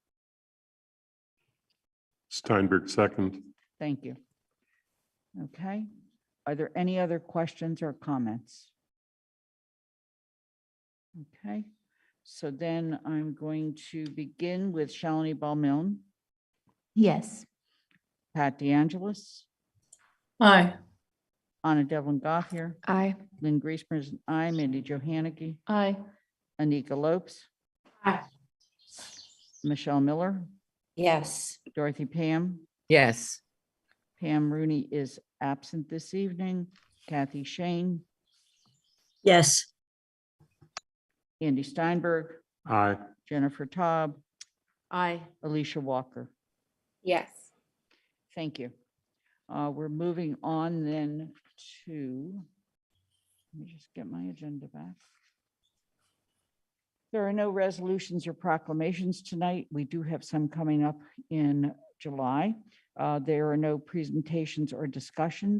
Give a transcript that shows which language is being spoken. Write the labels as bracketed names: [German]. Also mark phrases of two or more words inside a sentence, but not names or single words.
[English] Steinberg, second. Thank you. Okay. Are there any other questions or comments? Okay. So then I'm going to begin with Shalini Bal-Milne. Yes. Pat DeAngelis. Aye. Anna Devlin Gothier. Aye. Lynn Griesmer is an aye. Mandy Jo Haneke. Aye. Anika Lopes. Aye. Michelle Miller. Yes. Dorothy Pam. Yes. Pam Rooney is absent this evening. Kathy Shane. Yes. Andy Steinberg. Aye. Jennifer Taub. Aye. Alicia Walker. Yes. Thank you. We're moving on then to, let me just get my agenda back. There are no resolutions or proclamations tonight. We do have some coming up in July. There are no presentations or discussions.